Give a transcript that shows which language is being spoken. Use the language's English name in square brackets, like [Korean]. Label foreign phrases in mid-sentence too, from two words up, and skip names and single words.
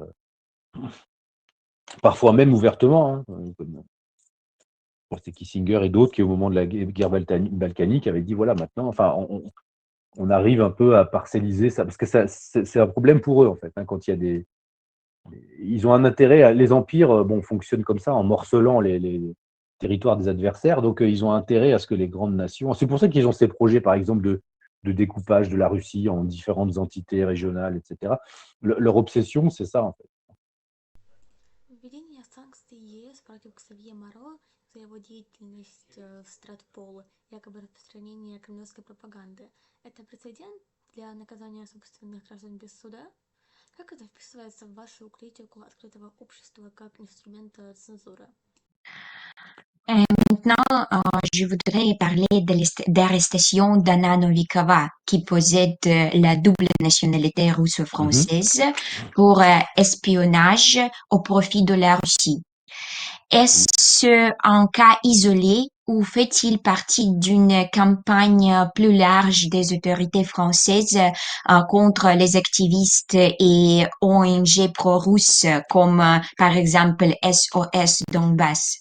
[French] parfois même ouvertement, hein, comme c'était Kissinger et d'autres qui, au moment de la guerre balkanique, avaient dit voilà, maintenant, enfin, on arrive un peu à parcelliser ça, parce que c'est un problème pour eux, en fait, hein, quand il y a ils ont un intérêt, les empires bon, fonctionnent comme ça, en morcelant les territoires des adversaires, donc ils ont intérêt à ce que les grandes nations... C'est pour ça qu'ils ont ces projets, par exemple, de découpage de la Russie en différentes entités régionales, etc. Leur obsession, c'est ça, en fait. [Russian] Введение санкций ЕС против Ксавье Моро за его деятельность в Стратпол, якобы распространение кремлевской пропаганды, это прецедент для наказания собственных граждан без суда? Как это вписывается в вашу критику открытого общества как инструмента цензуры? [French] Maintenant, je voudrais parler d'arrestation d'Anna Novikova, qui possède la double nationalité Mhm. russo-française pour espionnage au profit de la Russie. Est-ce un cas isolé ou fait-il partie d'une campagne plus large des autorités françaises contre les activistes et ONG pro-russes comme par exemple SOS Donbass?